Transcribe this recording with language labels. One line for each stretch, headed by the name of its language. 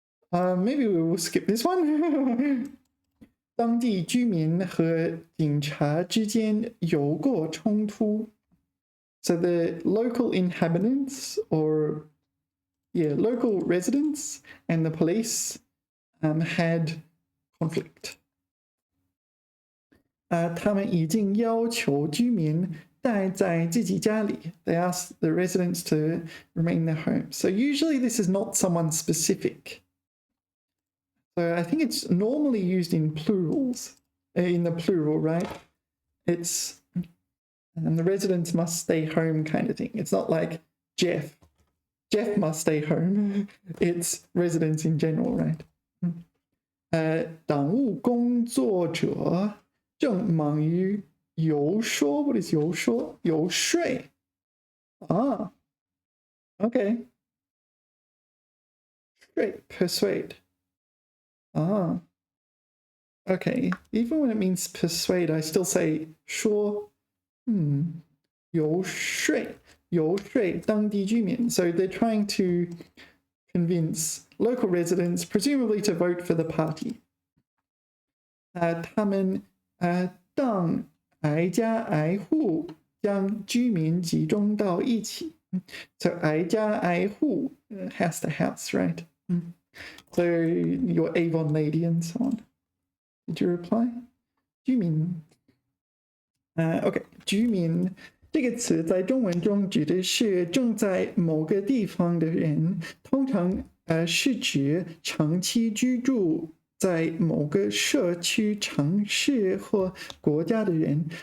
English: Maybe we will skip this one.
Chinese: 当地居民和警察之间有过冲突。
English: So the local inhabitants, or local residents and the police had conflict.
Chinese: 他们已经要求居民待在自己家里.
English: They ask the residents to remain in their homes. So usually this is not someone specific. So I think it's normally used in plurals, in the plural, right? It's the residents must stay home kind of thing. It's not like Jeff must stay home. It's residents in general, right?
Chinese: 党务工作者正忙于游说。
English: What is 游说？游说。 Okay. Persuade. Okay. Even when it means persuade, I still say 说。
Chinese: 游说当地居民.
English: So they're trying to convince local residents, presumably to vote for the party.
Chinese: 他们当挨家挨户将居民集中到一起.
English: So 挨家挨户, house to house, right? So your Avon lady and so on. Did you reply? 居民.
Chinese: Okay, 居民这个词在中文中指的是正在某个地方的人，通常是指长期居住在某个社区、城市或国家的人。